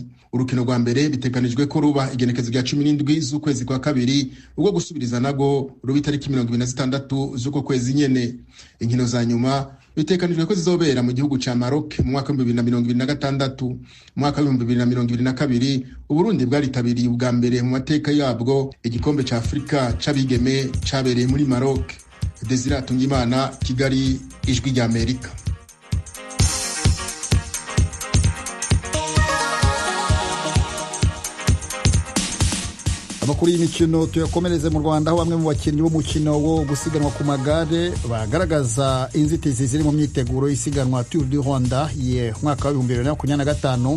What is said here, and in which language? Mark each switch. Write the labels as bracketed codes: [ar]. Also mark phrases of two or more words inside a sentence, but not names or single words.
[rn] Urukino rwa mbere biteganijwe ko ruba igenekezo rya 17 z'ukwezi kwa kabiri, ubwo gusubiriza nago ruba itariki 26 z'uko kwezi nyene. Inkino za nyuma bitekanijwe ko zizobera mu gihugu ca Maroc mu mwaka wa 2026. Mu mwaka wa 2022 Uburundi bwaritabiriye ubwa mbere mu mateka yabwo igikombe ca Afrika c'abigeme cabereye muri Maroc. Desire Hatungimana, Kigali, Ijwi rya Amerika. [rw] Amakuru y'imikino tuyakomereze mu Rwanda, aho bamwe mu bakinnyi b'umukino wo gusiganwa ku magare bagaragaza inzitizi ziri mu myiteguro y'isiganwa Tour du Rwanda ye mwaka wa 2025.